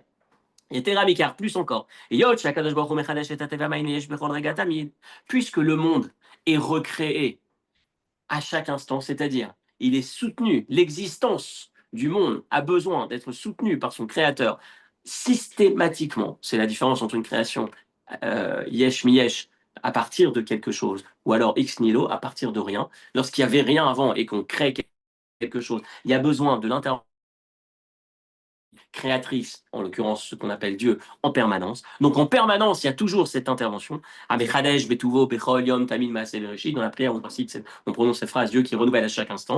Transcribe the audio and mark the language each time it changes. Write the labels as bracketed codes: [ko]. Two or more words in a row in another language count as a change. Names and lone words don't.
[fr] Et Teramikar, plus encore. Puisque le monde est recréé à chaque instant, c'est-à-dire il est soutenu, l'existence du monde a besoin d'être soutenue par son créateur systématiquement. C'est la différence entre une création [he] יש מיש [fr] à partir de quelque chose, ou alors [la] ex nihilo [fr] à partir de rien. Lorsqu'il n'y avait rien avant et qu'on crée quelque chose, il y a besoin de l'intervention créatrice, en l'occurrence ce qu'on appelle Dieu, en permanence. Donc en permanence, il y a toujours cette intervention. Dans la prière, on prononce cette phrase, Dieu qui renouvelle à chaque instant.